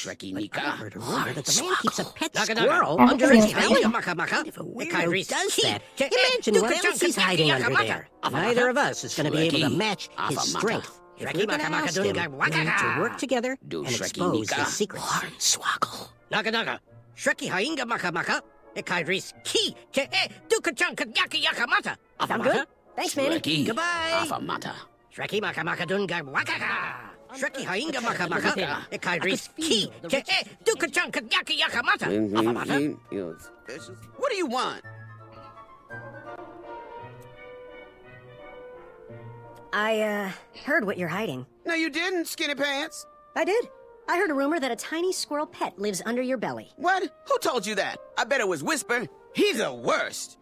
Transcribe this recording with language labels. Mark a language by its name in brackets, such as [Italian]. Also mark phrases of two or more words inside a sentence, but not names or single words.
[English] Shrekky but Nika. I heard a rumor that the man keeps a pet Naga, squirrel naga. under his belly. If a weirdo weirdo does that, imagine what else he's hiding under there. Neither of us is going to be able to match his strength. If we're going to oust him, we need to work together and expose his secrets. Swoggle. Naga. Shrekky hainga maka maka. Ekaidris ki ke duka chunka yaki yakamata. I'm good. Thanks, Manny. Shrekky. Goodbye. Afamata. Shrekky maka maka dunga wakaka. Shrekky hainga maka maka. Ekaidris ki ke duka chunka yaki yakamata. What do you want? I heard what you're hiding. No, you didn't, Skinny Pants. I did. I heard a rumor that a tiny squirrel pet lives under your belly. What? Who told you that? I bet it was Whisper. He's the worst.